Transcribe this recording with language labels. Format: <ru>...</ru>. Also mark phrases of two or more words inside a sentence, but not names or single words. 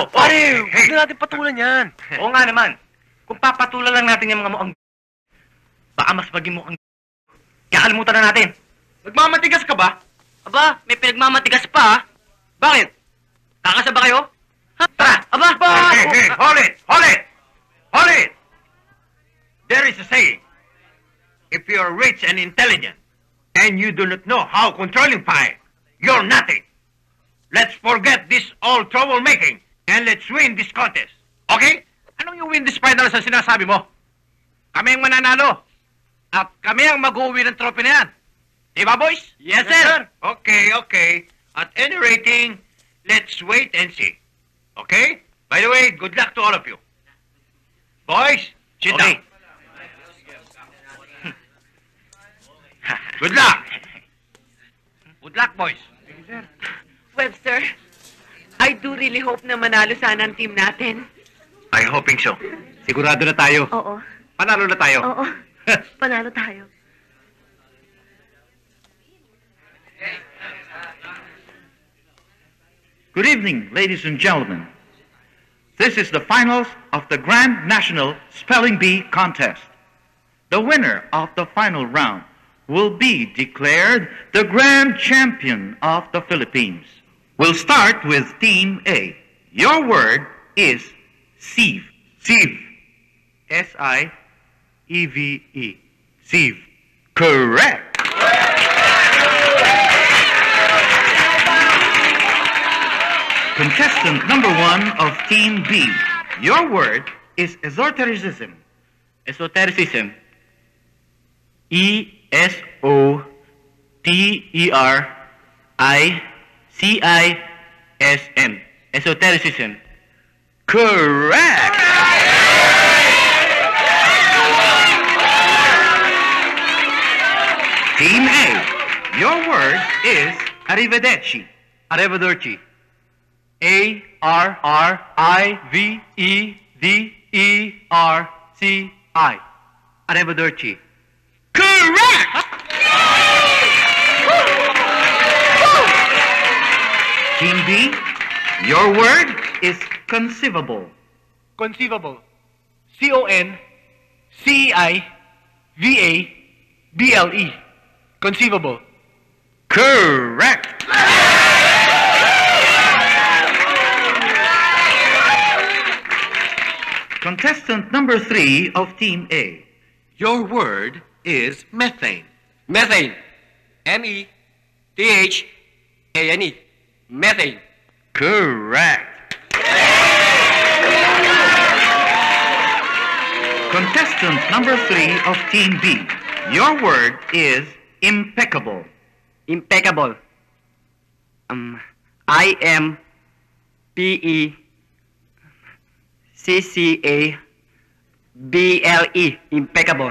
<tl>Pare, huwag na natin patulan yan. Oo nga naman. Kung papatulan lang natin yung mga mukhang baka mas maging mukhang kakalimutan na natin. Nagmamatigas ka ba? Aba, may pinagmamatigas pa ah. Bakit? Kakasa ba kayo? Tara, aba!</tl> <en>Hey, hold it! Hold it! Hold it! There is a saying. If you're rich and intelligent, and you do not know how controlling fire, you're nothing. Let's forget this old troublemaking, and let's win this contest. Okay?</en> <tl>Anong yung</tl> <en>win this final</en> <tl>sa sinasabi mo? Kami ang mananalo. At kami ang mag-uwi ng trophy na yan. Diba, boys?</tl> <en>Yes, sir. Okay. At any rating, let's wait and see. Okay? By the way, good luck to all of you. Boys, sit down. Good luck. Good luck, boys.</en> <tl>Webster,</tl> <en>I do really hope</en> <tl>na manalo sana ang team natin.</tl> <en>I'm hoping so.</en> <tl>Sigurado na tayo. Oo. Panalo na tayo. Oo. Panalo tayo.</tl> <en>Good evening, ladies and gentlemen. This is the finals of the Grand National Spelling Bee Contest. The winner of the final round will be declared the Grand Champion of the Philippines. We'll start with Team A. Your word is sieve. Sieve. S-I-E-V-E. Sieve. Correct. Contestant number 1 of Team B. Your word is esotericism. Esotericism. E-S-O-T-E-R-I-C-I-S-M. Esotericism. Correct! Team A. Your word is arrivederci. Arrivederci. A-R-R-I-V-E-D-E-R-C-I. Arrivederci. Correct! Team B. Your word is conceivable. Conceivable. C-O-N-C-E-I-V-A-B-L-E. Conceivable. Correct! Contestant number 3 of Team A. Your word is methane. Methane. M-E-T-H-A-N-E. Methane. Correct. Contestant number 3 of Team B. Your word is impeccable. Impeccable. I-M-P-E-C-C-A-B-L-E. Impeccable.</en>